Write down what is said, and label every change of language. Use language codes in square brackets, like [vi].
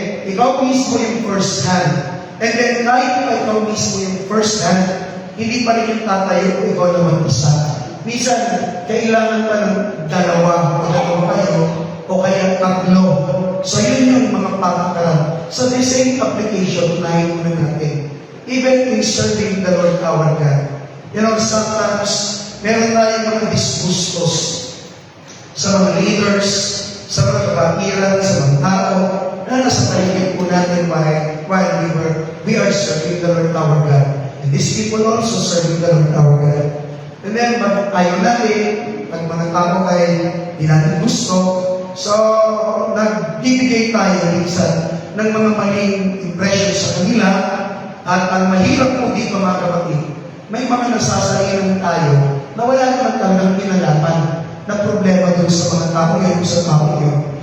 [tl] Ikaw mismo yung first hand. And then, kahit ikaw mismo yung first hand, hindi pa rin yung tatayo kung ikaw naman isa. Minsan, kailangan pa ng 2 kayo, o kaya 3. So, yun yung mga patakaran. [en] So, the same application, [tl] unahin muna natin. [en] Even in serving the Lord our God. [tl] You know, sometimes, meron tayong mga disgustos sa mga leaders, sa mga kapatiran, sa mga tao, na nasa paligid po natin [en] while we are serving the Lord our God. And these people also serving the Lord our God. [tl] And then, pag ayaw natin, pag mga tao ay di natin gusto, so, nagbibigay tayo minsan ng mga maling impression sa kanila. At ang mahirap po dito, mga kapatid, may mga nasasalinan tayo na wala naman talagang pinalaman na problema doon sa mga tao yun, sa tao yun.